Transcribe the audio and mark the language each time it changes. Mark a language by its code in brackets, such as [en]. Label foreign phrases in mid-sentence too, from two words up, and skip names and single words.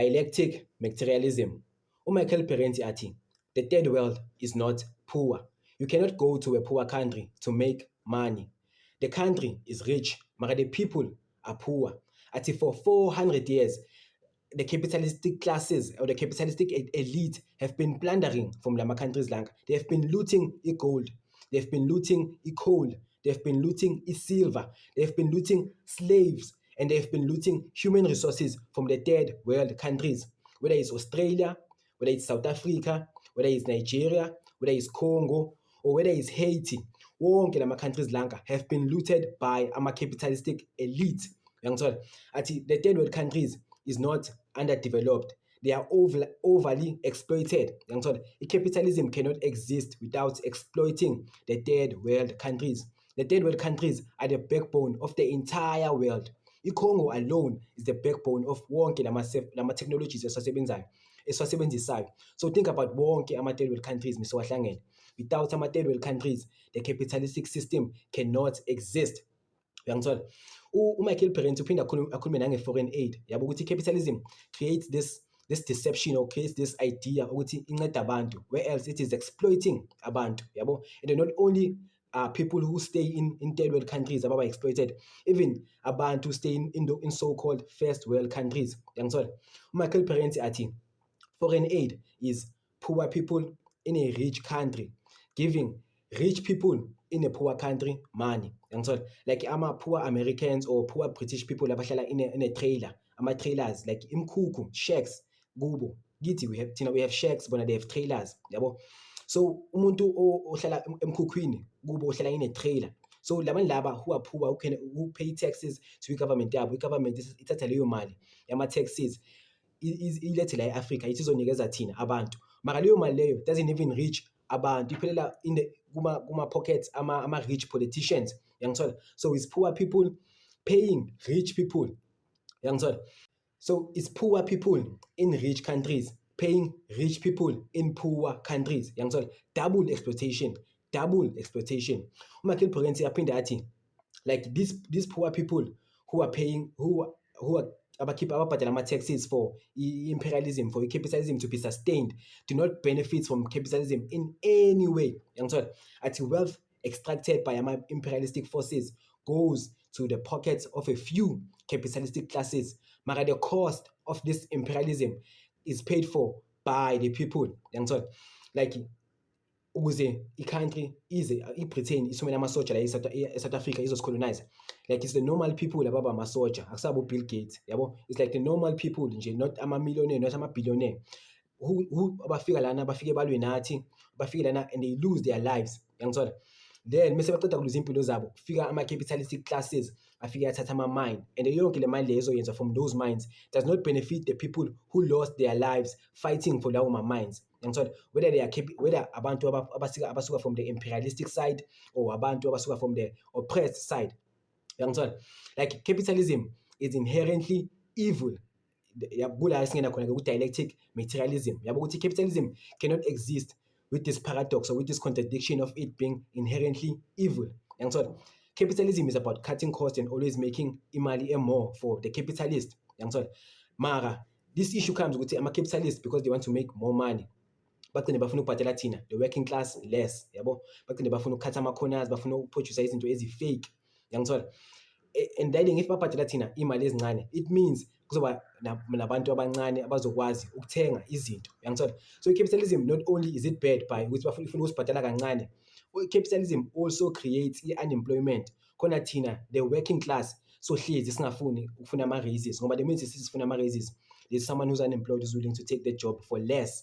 [en] Dialectic materialism. [zu] UMichael Parenti athi, [en] the third world is not poor. You cannot go to a poor country to make money. The country is rich, but the people are poor. Athi for 400 years, the capitalistic classes or the capitalistic elite have been plundering from lama countries lang. They have been looting gold. They've been looting coal. They've been looting silver. They've been looting slaves. And they've been looting human resources from the third world countries, whether it's Australia, whether it's South Africa, whether it's Nigeria, whether it's Congo, or whether it's Haiti. [zu] Wonke lama [en] countries lanka have been looted by ama capitalistic elite. Ati the third world countries is not underdeveloped. They are overly exploited. Capitalism cannot exist without exploiting the third world countries. The third world countries are the backbone of the entire world. ICongo alone is the backbone of [zu] wonke lama [en] technologies esiwasebenzisayo. So think about [zu] wonke ama [en] third world countries misiwahlangene. Without ama third world countries, the capitalistic system cannot exist. [zu] Uyangithola? UMichael Parenti uphinde akhulume nange-foreign aid. Yabo ukuthi [en] capitalism creates this deception or creates this idea [zu] ukuthi inceda abantu, [en] whereas it is exploiting [zu] abantu. Yabo? [en] And not only people who stay in third world countries ababa exploited, even abantu who stay in so-called first world countries. [zu] Uyangithola? UMichael Parenti athi, [en] foreign aid is poor people in a rich country giving rich people in a poor country money. Like poor Americans or poor British people abahlala in a trailer, trailers like imkuku, shacks, kubo. Githi we have shacks, but they have trailers. [zu] Yabo? So umuntu ohlala emkhukwini kubo ohlala [en] in a trailer. [zu] So laba [en] who are poor, who pay taxes to government [zu] yabo, government ithatha leyo mali yama taxes ilethe la eAfrica ithi izonikeza thina abantu. Mara leyo mali leyo [en] doesn't even reach [zu] abantu, iphelela [en] in the [zu] kuma pockets ama [en] rich politicians. So it's poor people paying rich people. So it's poor people in rich countries paying rich people in poor countries. Double exploitation. [zu] UMichael Parenti aphinde athi, [en] like these poor people who are paying, who are [zu] ababhadala ama-taxes [en] for imperialism, for capitalism to be sustained, do not benefit from capitalism in any way. Ati wealth extracted by imperialistic forces goes to the pockets of a few capitalistic classes. But the cost of this imperialism is paid for by the people. [zu] Like ukuze i-country i-Britain isumele amasoja la e-South Africa izosicolonize, [en] like it's the normal people [zu] ababa amasoja, akusabo [en] Bill Gates. Yabo? It's like the normal people nje, not ama-millionaire, not ama-billionaire, who [zu] abafika lana, bafike balwe nathi, bafike lana [en] and they lose their lives. Then [zu] mase baqeda kuluza impilo zabo, kufika ama-capitalistic classes afike athatha ama-mine, [en] and [zu] yonke le [en] mine [zu] le ezoyenza [en] from those mines does not benefit the people who lost their lives fighting for [zu] lawo ma-mines. [en] Whether [zu] abantu abasuka [en] from the imperialistic side or [zu] abantu abasuka [en] from the oppressed side. Like capitalism is inherently evil. [zu] Kula singena khona ku [en] dialectic materialism. [zu] Yabo ukuthi [en] capitalism cannot exist with this paradox or with this contradiction of it being inherently evil. Capitalism is about cutting costs and always making imali more for the capitalist. Mara, this issue comes with ama-capitalists because they want to make more money. [zu] Bagcine bafuna ukubhadela thina [en] the working class [zu] less. Yabo? Bagcine bafuna ukukhatha ama-corners, bafuna ukuproduce izinto ezi-fake. [en] And then if [zu] babhadela thina imali ezincane, it means kuzoba nabantu abancane abazokwazi ukuthenga izinto. [en] So capitalism, not only is it bad by [zu] ukuthi bafuna ukusibhadala kancane, [en] capitalism also creates unemployment. [zu] Khona thina [en] the working class [zu] so hlezi singafuni ukufuna ama-raises ngoba [en] the means [zu] sifuna ama-raises, [en] there's someone who's unemployed who's willing to take the job for less.